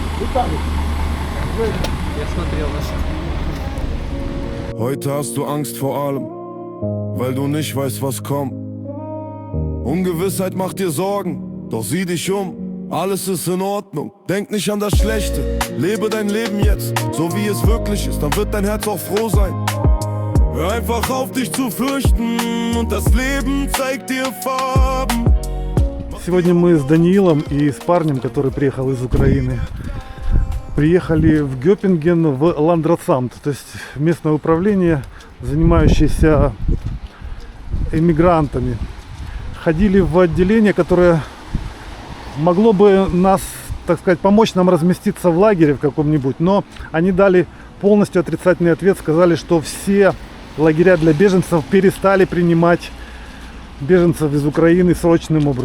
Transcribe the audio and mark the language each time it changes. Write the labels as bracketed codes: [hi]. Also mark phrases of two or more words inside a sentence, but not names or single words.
[ru] Я смотрел вас. [de] Heute hast du Angst vor allem, weil du nicht weißt, was kommt. Ungewissheit macht dir Sorgen, doch sieh dich um, alles ist in Ordnung. Denk nicht an das Schlechte, lebe dein Leben jetzt, so wie es wirklich ist, dann wird dein Herz auch froh sein. Hör einfach auf, dich zu fürchten, und das Leben zeigt dir Farben. [ru] Сегодня мы с Даниилом и с парнем, который приехал из Украины, приехали в Гёпинген в Ландратсамт, то есть местное управление, занимающееся иммигрантами. Ходили в отделение, которое могло бы нас, так сказать, помочь нам разместиться в лагере в каком-нибудь, но они дали полностью отрицательный ответ, сказали, что все лагеря для беженцев перестали принимать беженцев из Украины срочным образом.